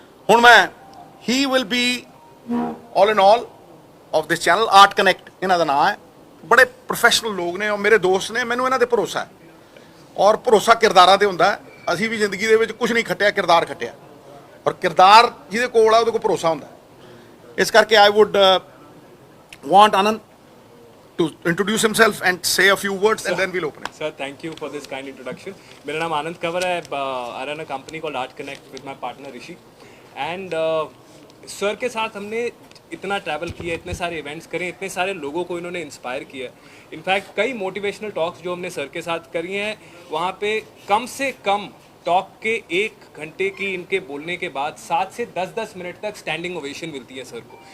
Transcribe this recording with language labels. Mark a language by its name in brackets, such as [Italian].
[Punjabi] ਹੁਣ ਮੈਂ [English] he will be all in all of this channel, [Punjabi] art connect ਇਹਨਾਂ ਦਾ ਨਾਮ ਹੈ। ਬੜੇ ਪ੍ਰੋਫੈਸ਼ਨਲ ਲੋਕ ਨੇ ਔਰ ਮੇਰੇ ਦੋਸਤ ਨੇ, ਮੈਨੂੰ ਇਹਨਾਂ ਤੇ ਭਰੋਸਾ ਹੈ। ਔਰ ਭਰੋਸਾ ਕਿਰਦਾਰਾਂ ਤੇ ਹੁੰਦਾ। ਅਸੀਂ ਵੀ ਜ਼ਿੰਦਗੀ ਦੇ ਵਿੱਚ ਕੁਝ ਨਹੀਂ ਖੱਟਿਆ, ਕਿਰਦਾਰ ਖੱਟਿਆ, ਔਰ ਕਿਰਦਾਰ ਜਿਹਦੇ ਕੋਲ ਆ ਉਹਦੇ ਕੋਲ ਭਰੋਸਾ ਹੁੰਦਾ। ਇਸ ਕਰਕੇ [English] I would want Anand to introduce himself and say a few words and then we'll open it. Sir, thank you for this kind introduction. [Hindi] मेरा नाम आनंद कंवर है. [English] I run a company called Art Connect with my partner Rishi. [Hindi] And sir के साथ हमने इतना travel किया, इतने सारे इवेंट्स करे, इतने सारे लोगों को इन्होंने इंस्पायर किया। इनफैक्ट कई मोटिवेशनल टॉक्स जो हमने सर के साथ करी हैं, वहाँ पे कम से कम टॉक के 1 घंटे की इनके बोलने के बाद 7 से 10 मिनट तक स्टैंडिंग ओवेशन मिलती है सर को।